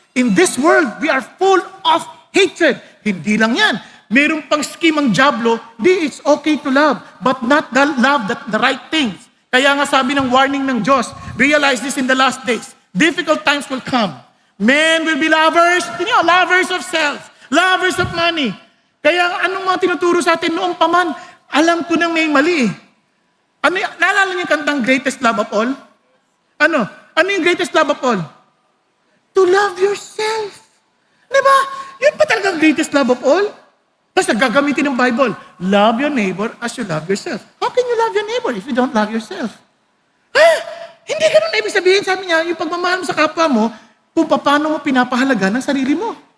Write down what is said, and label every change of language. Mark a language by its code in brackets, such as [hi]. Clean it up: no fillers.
[en] In this world, we are full of hatred. [tl] Hindi lang yan. Merong pang scheme ang Diablo, [en] it's okay to love, but not the love that the right things. [tl] Kaya nga sabi ng warning ng Diyos, [en] realize this in the last days. Difficult times will come. Men will be lovers, lovers of self, lovers of money. [tl] Kaya anong mga tinuturo sa atin noong paman, alam ko nang may mali eh. Naalala niyo yung kantang Greatest Love of All? Ano yung greatest love of all? [en] To love yourself. Diba? Yun pa talagang greatest love of all? [tl] Tapos nagagamitin ng Bible, [en] love your neighbor as you love yourself. How can you love your neighbor if you don't love yourself? [tl] Hindi ganun ibig sabihin, sabi niya, yung pagmamahal mo sa kapwa mo, kung paano mo pinapahalaga ng sarili mo.